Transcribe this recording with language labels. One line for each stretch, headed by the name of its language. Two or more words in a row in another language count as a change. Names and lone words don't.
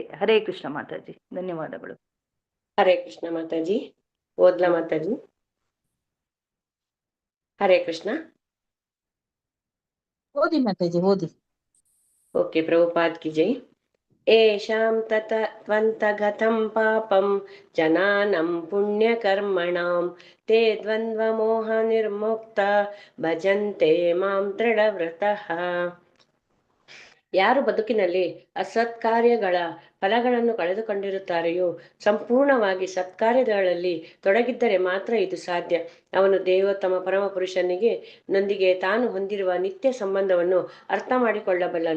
Kannada: ಹರೇ ಕೃಷ್ಣ ಮಾತಾಜಿ. ಧನ್ಯವಾದಗಳು. ಹರೇ ಕೃಷ್ಣ ಮಾತಾಜಿ. ಓದ್ಲಾ ಮಾತಾಜಿ? ಹರೇ ಕೃಷ್ಣ. ಓದಿ ಮಾತಾಜಿ, ಓದಿ.
Sanskrit: ಓಕೆ.
Hindi: प्रभुपाद की जय.
Sanskrit: ಏಷಾಂ ತತವಂತಗತಂ ಪಾಪಂ ಜನಾನಂ ಪುಣ್ಯಕರ್ಮಣಾಂ ತೇ ದ್ವಂದ್ವ ಮೋಹ ನಿರ್ಮುಕ್ತ ಭಜಂತೆ ಮಾಂ ದೃಢವ್ರತಃ.
Kannada: ಯಾರು ಬದುಕಿನಲ್ಲಿ ಅಸತ್ಕಾರ್ಯಗಳ ಫಲಗಳನ್ನು ಕಳೆದುಕೊಂಡಿರುತ್ತಾರೆಯೋ ಸಂಪೂರ್ಣವಾಗಿ ಸತ್ಕಾರ್ಯಗಳಲ್ಲಿ ತೊಡಗಿದ್ದರೆ ಮಾತ್ರ ಇದು ಸಾಧ್ಯ. ಅವನು ದೇವೋತ್ತಮ ಪರಮ ಪುರುಷನಿಗೆ ನೊಂದಿಗೆ ತಾನು ಹೊಂದಿರುವ ನಿತ್ಯ ಸಂಬಂಧವನ್ನು ಅರ್ಥ ಮಾಡಿಕೊಳ್ಳಬಲ್ಲನು.